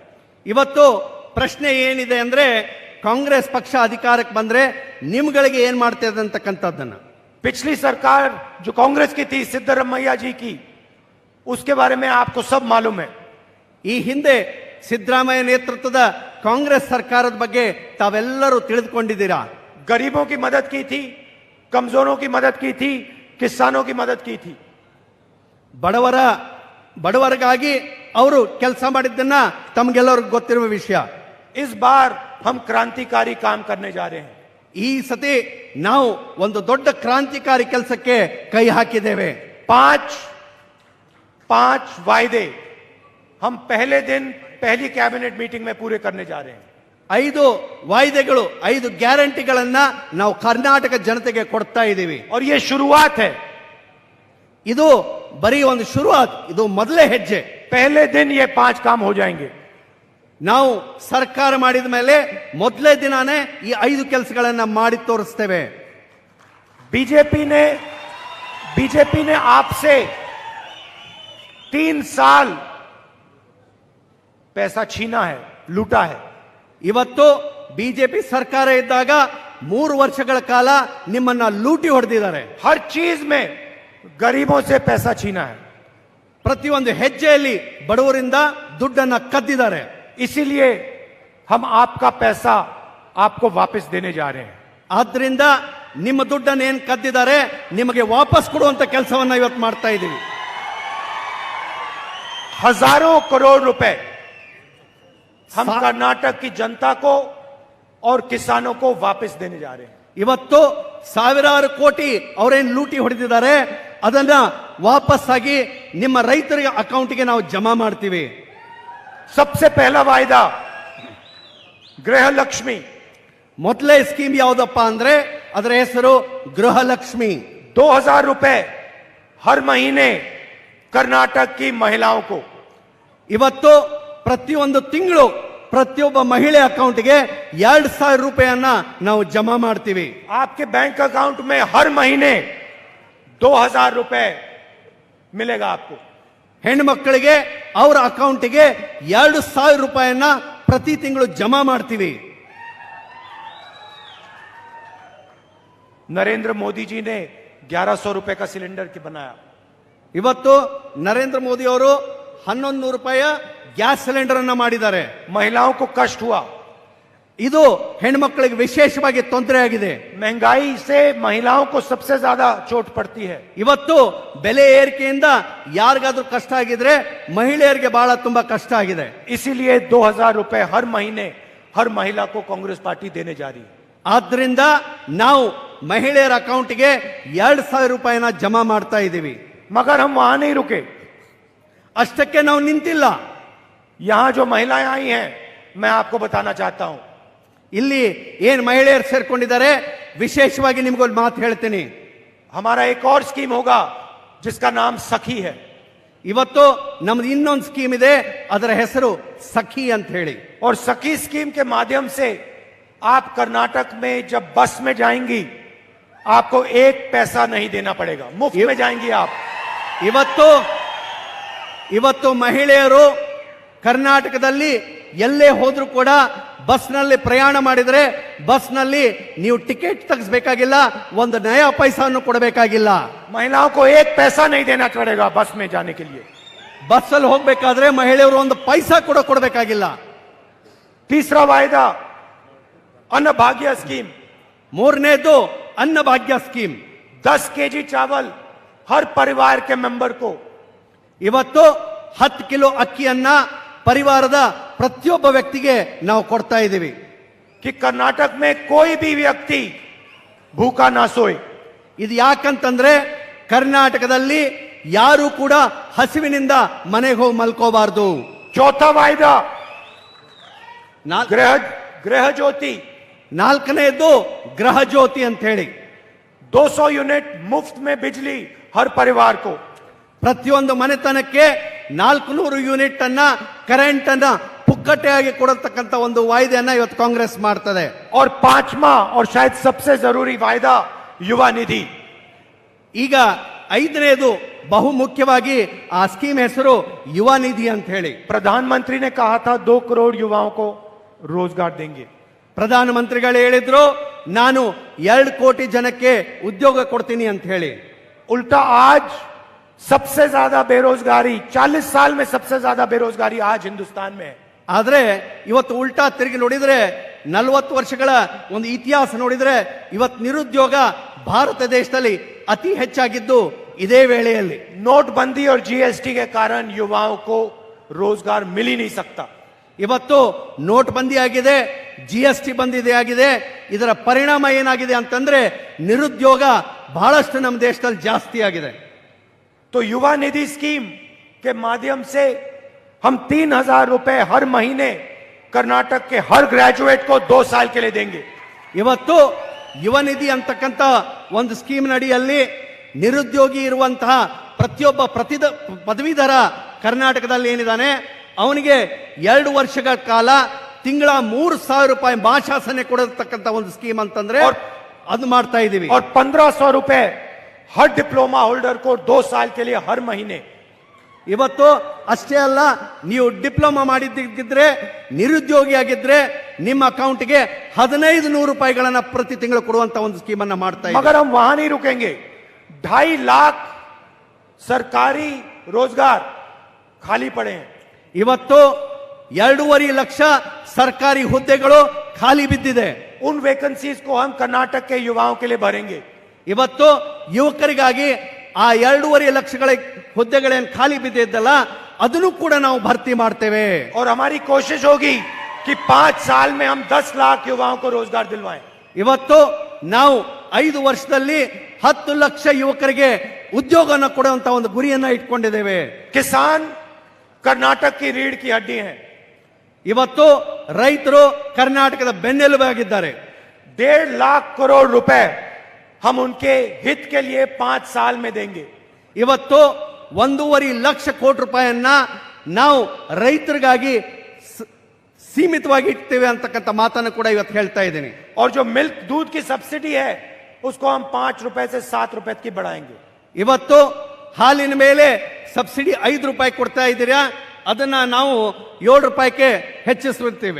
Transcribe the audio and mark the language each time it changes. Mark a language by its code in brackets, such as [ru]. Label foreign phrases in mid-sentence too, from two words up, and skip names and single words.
[kn] ಇವತ್ತು ಪ್ರಶ್ನೆ ಏನಿದೆ ಅಂದ್ರೆ ಕಾಂಗ್ರೆಸ್ ಪಕ್ಷ ಅಧಿಕಾರಕ್ಕೆ ಬಂದ್ರೆ ನಿಮ್ಗಳಿಗೆ ಏನ್ ಮಾಡ್ತದೆ ಅಂತಕ್ಕಂಥದ್ದನ್ನ. [hi] पिछली सरकार जो कांग्रेस की थी, सिद्धरामैया जी की, उसके बारे में आपको सब मालूम है. [kn] ಈ ಹಿಂದೆ ಸಿದ್ದರಾಮಯ್ಯ ನೇತೃತ್ವದ ಕಾಂಗ್ರೆಸ್ ಸರ್ಕಾರದ ಬಗ್ಗೆ ತಾವೆಲ್ಲರೂ ತಿಳಿದುಕೊಂಡಿದ್ದೀರಾ. [hi] गरीबों की मदद की थी, कमजोरों की मदद की थी, किसानों की मदद की थी. [kn] ಬಡವರಿಗಾಗಿ ಅವರು ಕೆಲಸ ಮಾಡಿದ್ದನ್ನ ತಮಗೆಲ್ಲರಿಗೂ ಗೊತ್ತಿರುವ ವಿಷಯ. [hi] इस बार हम क्रांतिकारी काम करने जा रहे हैं. [kn] ಈ ಸತಿ ನಾವು ಒಂದು ದೊಡ್ಡ ಕ್ರಾಂತಿಕಾರಿ ಕೆಲಸಕ್ಕೆ ಕೈ ಹಾಕಿದ್ದೇವೆ. [hi] 5 वायदे हम पहले दिन पहली [en] cabinet meeting [hi] में पूरे करने जा रहे हैं. [kn] 5 ವಾಯ್ದೆಗಳು, 5 ಗ್ಯಾರಂಟಿಗಳನ್ನ ನಾವು ಕರ್ನಾಟಕ ಜನತೆಗೆ ಕೊಡ್ತಾ ಇದ್ದೀವಿ. [hi] और ये शुरुआत है. [kn] ಇದು ಬರೀ ಒಂದು ಶುರುವಾತ್, ಇದು ಮೊದಲೇ ಹೆಜ್ಜೆ. [hi] पहले दिन ये 5 काम हो जाएंगे. [kn] ನಾವು ಸರ್ಕಾರ ಮಾಡಿದ ಮೇಲೆ ಮೊದಲೇ ದಿನಾನೇ ಈ 5 ಕೆಲಸಗಳನ್ನ ಮಾಡಿ ತೋರಿಸ್ತೇವೆ. [hi] बीजेपी ने बीजेपी ने आपसे 3 साल पैसा छीना है, लूटा है। [kn] ಇವತ್ತು ಬಿಜೆಪಿ ಸರ್ಕಾರ ಇದ್ದಾಗ 3 ವರ್ಷಗಳ ಕಾಲ ನಿಮ್ಮನ್ನ ಲೂಟಿ ಹೊಡೆದಿದ್ದಾರೆ. [hi] हर चीज में गरीबों से पैसा छीना है। [kn] ಪ್ರತಿಯೊಂದು ಹೆಜ್ಜೆಯಲ್ಲಿ ಬಡವರಿಂದ ದುಡ್ಡನ್ನ ಕದ್ದಿದ್ದಾರೆ. [hi] इसीलिए हम आपका पैसा आपको वापस देने जा रहे हैं। [kn] ಆದ್ರಿಂದ ನಿಮ್ಮ ದುಡ್ಡನ್ನು ಏನ್ ಕದ್ದಿದ್ದಾರೆ ನಿಮಗೆ ವಾಪಸ್ ಕೊಡುವಂತ ಕೆಲಸವನ್ನ ಇವತ್ತು ಮಾಡ್ತಾ ಇದ್ದೀವಿ. [hi] हजारों करोड़ रुपए हम सा- कर्नाटक की जनता को और किसानों को वापस देने जा रहे हैं। [kn] ಇವತ್ತು ಸಾವಿರಾರು ಕೋಟಿ ಅವರೇನ್ ಲೂಟಿ ಹೊಡೆದಿದ್ದಾರೆ ಅದನ್ನ ವಾಪಸ್ ಆಗಿ ನಿಮ್ಮ ರೈತರಿಗೆ ಅಕೌಂಟ್ಗೆ ನಾವು ಜಮಾ ಮಾಡ್ತೀವಿ. [hi] सबसे पहला वायदा गृह लक्ष्मी, [kn] ಮೊದಲೇ ಸ್ಕೀಮ್ ಯಾವುದಪ್ಪ ಅಂದ್ರೆ ಅದರ ಹೆಸರು ಗೃಹಲಕ್ಷ್ಮಿ. [hi] 2000 रुपए हर महीने कर्नाटक की महिलाओं को। [kn] ಇವತ್ತು ಪ್ರತಿಯೊಂದು ತಿಂಗಳು ಪ್ರತಿಯೊಬ್ಬ ಮಹಿಳೆ ಅಕೌಂಟ್ಗೆ 2000 ರೂಪಾಯಿಯನ್ನ ನಾವು ಜಮಾ ಮಾಡ್ತೀವಿ. [hi] आपके बैंक अकाउंट में हर महीने 2000 रुपए मिलेगा आपको। [kn] ಹೆಣ್ಮಕ್ಕಳಿಗೆ ಅವರ ಅಕೌಂಟ್ಗೆ 2000 ರೂಪಾಯಿಯನ್ನ ಪ್ರತಿ ತಿಂಗಳು ಜಮಾ ಮಾಡ್ತೀವಿ. [hi] नरेंद्र मोदी जी ने 1100 रुपए का सिलेंडर की बनाया। [kn] ಇವತ್ತು ನರೇಂದ್ರ ಮೋದಿ ಅವರು 1100 ರೂಪಾಯಿಯ ಗ್ಯಾಸ್ ಸಿಲಿಂಡರ್ ಅನ್ನ ಮಾಡಿದ್ದಾರೆ. [hi] महिलाओं को कष्ट हुआ, [kn] ಇದು ಹೆಣ್ಮಕ್ಕಳಿಗೆ ವಿಶೇಷವಾಗಿ ತೊಂದರೆ ಆಗಿದೆ. [hi] महंगाई से महिलाओं को सबसे ज्यादा चोट पड़ती है। [kn] ಇವತ್ತು ಬೆಲೆ ಏರಿಕೆಯಿಂದ ಯಾರಿಗಾದ್ರೂ ಕಷ್ಟ ಆಗಿದ್ರೆ ಮಹಿಳೆಯರಿಗೆ ಬಹಳ ತುಂಬಾ ಕಷ್ಟ ಆಗಿದೆ. [hi] इसीलिए 2000 रुपए हर महीने हर महिला को कांग्रेस पार्टी देने जा रही है। [kn] ಆದ್ರಿಂದ ನಾವು ಮಹಿಳೆಯರ ಅಕೌಂಟ್ಗೆ 2000 ರೂಪಾಯಿನ ಜಮಾ ಮಾಡ್ತಾ ಇದ್ದೀವಿ. [hi] मगर हम वहां नहीं रुके। [kn] ಅಷ್ಟಕ್ಕೆ ನಾವು ನಿಂತಿಲ್ಲ. [hi] यहां जो महिलाएं आई हैं, मैं आपको बताना चाहता हूं, [kn] ಇಲ್ಲಿ ಏನ್ ಮಹಿಳೆಯರು ಸೇರ್ಕೊಂಡಿದ್ದಾರೆ ವಿಶೇಷವಾಗಿ ನಿಮ್ಗೊಂದು ಮಾತು ಹೇಳ್ತೀನಿ. [hi] हमारा एक और स्कीम होगा जिसका नाम सखी है। [kn] ಇವತ್ತು ನಮ್ದು ಇನ್ನೊಂದು ಸ್ಕೀಮ್ ಇದೆ, ಅದರ ಹೆಸರು ಸಖಿ ಅಂತ ಹೇಳಿ. [hi] और सखी स्कीम के माध्यम से आप कर्नाटक में जब बस में जाएंगी आपको 1 पैसा नहीं देना पड़ेगा, मुफ्त में जाएंगी आप। [kn] ಇವತ್ತು ಮಹಿಳೆಯರು ಕರ್ನಾಟಕದಲ್ಲಿ ಎಲ್ಲೇ ಹೋದ್ರೂ ಕೂಡ ಬಸ್ನಲ್ಲಿ ಪ್ರಯಾಣ ಮಾಡಿದ್ರೆ ಬಸ್ನಲ್ಲಿ ನೀವು ಟಿಕೆಟ್ ತೆಗೆಸಬೇಕಾಗಿಲ್ಲ, ಒಂದು ನಯಾ ಪೈಸಾನು ಕೊಡಬೇಕಾಗಿಲ್ಲ. [hi] महिलाओं को 1 पैसा नहीं देना पड़ेगा बस में जाने के लिए। [kn] ಬಸ್ಸಲ್ಲಿ ಹೋಗ್ಬೇಕಾದ್ರೆ ಮಹಿಳೆಯರು ಒಂದು ಪೈಸಾ ಕೂಡ ಕೊಡಬೇಕಾಗಿಲ್ಲ. [hi] तीसरा वायदा अन्न भाग्य स्कीम। [kn] ಮೂರನೇದು ಅನ್ನಭಾಗ್ಯ ಸ್ಕೀಮ್. [hi] 10 केजी चावल हर परिवार के मेंबर को। [kn] ಇವತ್ತು 10 ಕಿಲೋ ಅಕ್ಕಿಯನ್ನ ಪರಿವಾರದ ಪ್ರತಿಯೊಬ್ಬ ವ್ಯಕ್ತಿಗೆ ನಾವು ಕೊಡ್ತಾ ಇದ್ದೀವಿ. [hi] कि कर्नाटक में कोई भी व्यक्ति भूखा ना सोए। [kn] ಇದು ಯಾಕಂತಂದ್ರೆ ಕರ್ನಾಟಕದಲ್ಲಿ ಯಾರು ಕೂಡ ಹಸಿವಿನಿಂದ ಮನೆಗೆ ಹೋಗಿ ಮಲ್ಕೋಬಾರ್ದು. [hi] चौथा वायदा [kn] ನಾಲ್- [hi] गृह ज्योति। [kn] ನಾಲ್ಕನೆಯದು ಗೃಹ ಜ್ಯೋತಿ ಅಂತ ಹೇಳಿ [hi] 200 यूनिट मुफ्त में बिजली हर परिवार को। [kn] ಪ್ರತಿಯೊಂದು ಮನೆತನಕ್ಕೆ 400 ಯೂನಿಟ್ ಅನ್ನ ಕರೆಂಟ್ ಅನ್ನ ಪುಕ್ಕಟೆಯಾಗಿ ಕೊಡತಕ್ಕಂತ ಒಂದು ವಾಯ್ದೆಯನ್ನ ಇವತ್ತು ಕಾಂಗ್ರೆಸ್ ಮಾಡ್ತದೆ. [hi] और 5वां और शायद सबसे जरूरी वायदा युवा निधि। [kn] ಈಗ 5ನೇದು ಬಹು ಮುಖ್ಯವಾಗಿ ಆ ಸ್ಕೀಮ್ ಹೆಸರು ಯುವ ನಿಧಿ ಅಂತ ಹೇಳಿ. [hi] प्रधानमंत्री ने कहा था 2 करोड़ युवाओं को रोजगार देंगे। [kn] ಪ್ರಧಾನಮಂತ್ರಿಗಳು ಹೇಳಿದ್ರು ನಾನು 2 ಕೋಟಿ ಜನಕ್ಕೆ ಉದ್ಯೋಗ ಕೊಡ್ತೀನಿ ಅಂತ ಹೇಳಿ. [hi] उल्टा आज सबसे ज्यादा बेरोजगारी, 40 साल में सबसे ज्यादा बेरोजगारी आज हिंदुस्तान में है। [kn] ಆದ್ರೆ ಇವತ್ತು ಉಲ್ಟಾ ತಿರುಗಿ ನೋಡಿದ್ರೆ 40 ವರ್ಷಗಳ ಒಂದು ಇತಿಹಾಸ ನೋಡಿದ್ರೆ ಇವತ್ತು ನಿರುದ್ಯೋಗ ಭಾರತ ದೇಶದಲ್ಲಿ ಅತಿ ಹೆಚ್ಚಾಗಿದ್ದು ಇದೇ ವೇಳೆಯಲ್ಲಿ. [hi] नोटबंदी और जीएसटी के कारण युवाओं को रोजगार मिल ही नहीं सकता। [kn] ಇವತ್ತು ನೋಟ್ ಬಂದಿ ಆಗಿದೆ, GST ಬಂದಿದೆ ಆಗಿದೆ. ಇದರ ಪರಿಣಾಮ ಏನಾಗಿದೆ ಅಂತಂದ್ರೆ ನಿರುದ್ಯೋಗ ಬಹಳಷ್ಟು ನಮ್ಮ ದೇಶದಲ್ಲಿ ಜಾಸ್ತಿ ಆಗಿದೆ. [hi] तो युवा निधि स्कीम के माध्यम से हम 3000 रुपए हर महीने कर्नाटक के हर ग्रेजुएट को 2 साल के लिए देंगे। [kn] ಇವತ್ತು ಯುವ ನಿಧಿ ಅಂತಕ್ಕಂಥ ಒಂದು ಸ್ಕೀಮ್ ನಡಿಯಲ್ಲಿ ನಿರುದ್ಯೋಗಿ ಇರುವಂತಹ ಪ್ರತಿಯೊಬ್ಬ ಪದವೀಧರ ಕರ್ನಾಟಕದಲ್ಲಿ ಏನಿದ್ದಾನೆ ಅವನಿಗೆ 2 ವರ್ಷಗಳ ಕಾಲ ತಿಂಗಳ 3000 ರೂಪಾಯಿ ಮಾಶಾಸನೆ ಕೊಡತಕ್ಕಂಥ ಒಂದು ಸ್ಕೀಮ್ ಅಂತಂದ್ರೆ ಅದು ಮಾಡ್ತಾ ಇದೀವಿ. [hi] और 1500 रुपए हर [en] diploma holder [hi] को 2 साल के लिए हर महीने [kn] ಇವತ್ತು ಅಷ್ಟೇ ಅಲ್ಲ, ನೀವು ಡಿಪ್ಲೊಮಾ ಮಾಡಿದ್ದಿದ್ರೆ ನಿರುದ್ಯೋಗಿಯಾಗಿದ್ರೆ ನಿಮ್ಮ ಅಕೌಂಟ್ಗೆ 1500 ರೂಪಾಯಿಗಳನ್ನ ಪ್ರತಿ ತಿಂಗಳು ಕೊಡುವಂತ ಒಂದು ಸ್ಕೀಮ್ ಅನ್ನ ಮಾಡ್ತಾ ಇದ್ದೀವಿ. [hi] मगर हम वहां नहीं रुकेंगे. 2.5 लाख सरकारी रोजगार खाली पड़े हैं. [kn] ಇವತ್ತು 2.5 ಲಕ್ಷ ಸರ್ಕಾರಿ ಹುದ್ದೆಗಳು ಖಾಲಿ ಬಿದ್ದಿದೆ. [hi] उन वैकेंसीज को हम कर्नाटक के युवाओं के लिए भरेंगे. [kn] ಇವತ್ತು ಯುವಕರಿಗಾಗಿ ಆ 2.5 ಲಕ್ಷಗಳ ಹುದ್ದೆಗಳೇನು ಖಾಲಿ ಬಿದ್ದಿದ್ದಲ್ಲ ಅದನ್ನು ಕೂಡ ನಾವು ಭರ್ತಿ ಮಾಡ್ತೇವೆ. [hi] और हमारी कोशिश होगी कि 5 साल में हम 10 लाख युवाओं को रोजगार दिलवाएं. [kn] ಇವತ್ತು ನಾವು 5 ವರ್ಷದಲ್ಲಿ 10 ಲಕ್ಷ ಯುವಕರಿಗೆ ಉದ್ಯೋಗನ ಕೊಡುವಂತ ಒಂದು ಗುರಿಯನ್ನ ಇಟ್ಕೊಂಡಿದ್ದೇವೆ. [hi] किसान कर्नाटक की रीढ़ की हड्डी हैं. [kn] ಇವತ್ತು ರೈತರು ಕರ್ನಾಟಕದ ಬೆನ್ನೆಲುಬಾಗಿದ್ದಾರೆ. [hi] 1.5 लाख करोड़ रुपए हम उनके हित के लिए 5 साल में देंगे. [kn] ಇವತ್ತು 1.5 ಲಕ್ಷ ಕೋಟಿ ರೂಪಾಯಿಯನ್ನ ನಾವು ರೈತರಿಗಾಗಿ ಸೀಮಿತವಾಗಿ ಇಡ್ತೇವೆ ಅಂತಕ್ಕಂಥ ಮಾತನ್ನು ಕೂಡ ಇವತ್ತು ಹೇಳ್ತಾ ಇದ್ದೀನಿ. [hi] और जो मिल्क दूध की सब्सिडी है उसको हम 5 रुपए से 7 रुपए की बढ़ाएंगे. [kn] ಇವತ್ತು ಹಾಲಿನ ಮೇಲೆ ಸಬ್ಸಿಡಿ 5 ರೂಪಾಯಿ ಕೊಡ್ತಾ ಇದ್ದೀರಾ, ಅದನ್ನ ನಾವು 7 ರೂಪಾಯಿಗೆ ಹೆಚ್ಚಿಸುತ್ತೇವೆ.